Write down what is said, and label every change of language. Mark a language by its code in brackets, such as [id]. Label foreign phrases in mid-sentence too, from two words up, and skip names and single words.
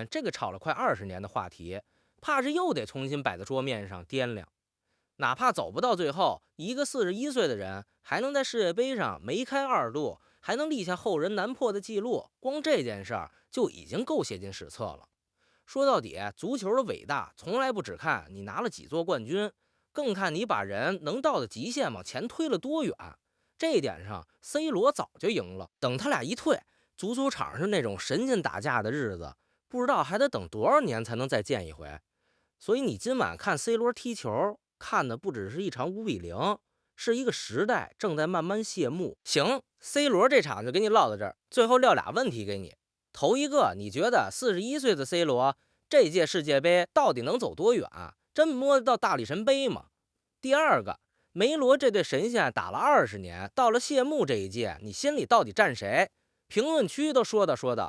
[zh] 這個吵了快20年的話題，怕是又得重新擺在桌面上掂量。哪怕走不到最後，一個41歲的人還能在世界杯上梅開二度，還能立下後人難破的記錄，光這件事兒就已經夠寫進史冊了。說到底，足球的偉大從來不只看你拿了幾座冠軍，更看你把人能到的极限往前推了多遠。這一点上 ，C 罗早就赢了。等他俩一退，足球场上那种神仙打架的日子，不知道还得等多少年才能再见一回。所以你今晚看 C 罗踢球，看的不只是一场5-0，是一个时代正在慢慢谢幕。行 ，C 罗这场就给你唠到这儿，最後撂俩問題給你。頭一個，你覺得41歲的 C 羅這屆世界杯到底能走多遠？真摸得到大力神杯嗎？第二個，梅羅這對神仙打了20年，到了謝幕這一屆，你心裡到底站誰？評論區都說道。